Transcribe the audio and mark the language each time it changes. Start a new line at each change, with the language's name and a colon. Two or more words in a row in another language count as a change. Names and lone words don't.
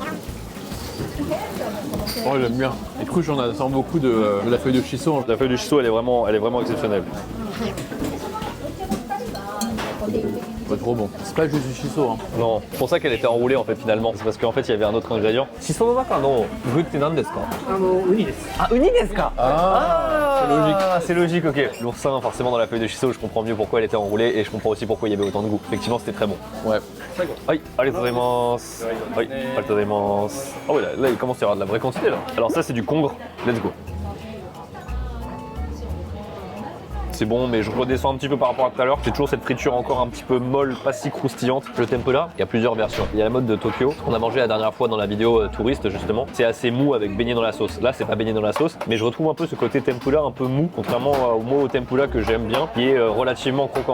French: Oh, j'aime bien. Et du coup, j'en attends beaucoup de la feuille de shiso. La feuille de shiso, elle est vraiment exceptionnelle. Pas trop bon. C'est pas juste du shiso. Hein. Non, c'est pour ça qu'elle était enroulée en fait finalement. C'est parce qu'en fait il y avait un autre ingrédient.
Japanese: 紫蘇の中の具って何ですか? ウニです. Ah, ウニですか?
French: Ah, c'est logique. C'est logique, ok. L'oursin, forcément dans la feuille de shiso, je comprends mieux pourquoi elle était enroulée et je comprends aussi pourquoi il y avait autant de goût. Effectivement, c'était très bon. Ouais. Aïe,
Japanese: ありがとうございます.
French: Aïe,
Japanese: ありがとうございます.
French: Ah ouais, là il commence à y avoir de la vraie quantité là. Alors ça c'est du congre.
English: Let's go.
French: C'est bon, mais je redescends un petit peu par rapport à tout à l'heure. J'ai toujours cette friture encore un petit peu molle, pas si croustillante. Le tempura, il y a plusieurs versions. Il y a la mode de Tokyo, qu'on a mangé la dernière fois dans la vidéo touriste justement. C'est assez mou avec beignet dans la sauce. Là, c'est pas beignet dans la sauce, mais je retrouve un peu ce côté tempura un peu mou, contrairement au tempura que j'aime bien, qui est relativement croquant.